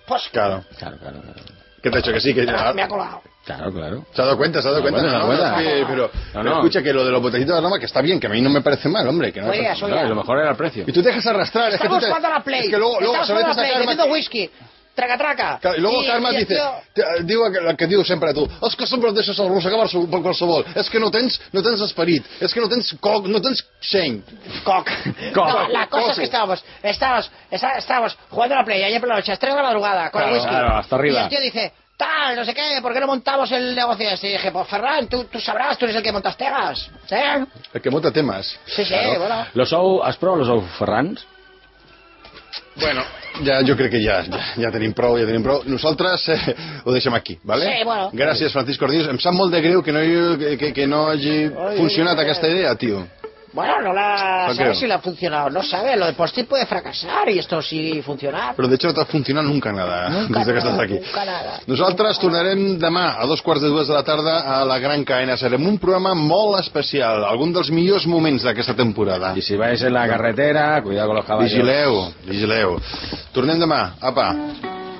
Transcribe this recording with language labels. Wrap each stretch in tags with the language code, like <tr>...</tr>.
<es>Claro. Que te ha dicho que sí, que ya... Me ha colado. Claro. Se ha dado cuenta. No, escucha que lo de los botellitos de aroma, que está bien, que a mí no me parece mal, hombre. Que no, oiga, lo mejor era el precio. Y tú te dejas arrastrar. Estamos jugando a la Play. Es que luego estamos jugando a la Play, bebiendo whisky. Traca. Y luego Carme dice, digo</es> <ca>el que digo sempre a tu, és que sempre et deixes arrossegar per qualsevol, és que no tens esperit, és que no tens coc, no tens seny. Coc.</ca> <es>No,</es> <ca>la cosa és que</ca> <es>estàvamos jugando a la playa ayer por la noche, a las 3 de la madrugada, con el whisky. Claro, hasta arriba. Y el tío dice, tal, no sé qué, ¿por qué no montamos el negocio este? Y dije, pues Ferran, tú sabrás, tú eres el que montas temas, ¿eh? El que monta temas. Sí, claro. Sí, bueno. ¿Has probado los ou Ferrans? Bueno, ya yo creo que ya</es> <ca>tenim pro. Nosaltres ho deixem aquí, ¿vale?</ca> <es>Sí, bueno.</es> <ca>Gràcies, Francisco Ordiñez. Em sap molt de greu que no hagi funcionat aquesta idea, tio.</ca> <es>Bueno, no la sabes si la ha funcionado. No sabes, lo de post-it puede fracasar y esto sí funcionar.</es> <ca>Però de hecho no t'ha funcionat</ca> <es>nunca nada,</es> <ca>des que estàs aquí.</ca> <es>Nunca nada.</es> <ca>Nosaltres tornarem demà a 2:15 de la tarda a la Gran Caena. Serem un programa molt especial, algun dels millors moments d'aquesta temporada.</ca> <es>I si vais en la carretera, cuidado con los caballos.</es> <ca>Vigileu. Tornem demà. Apa.</ca>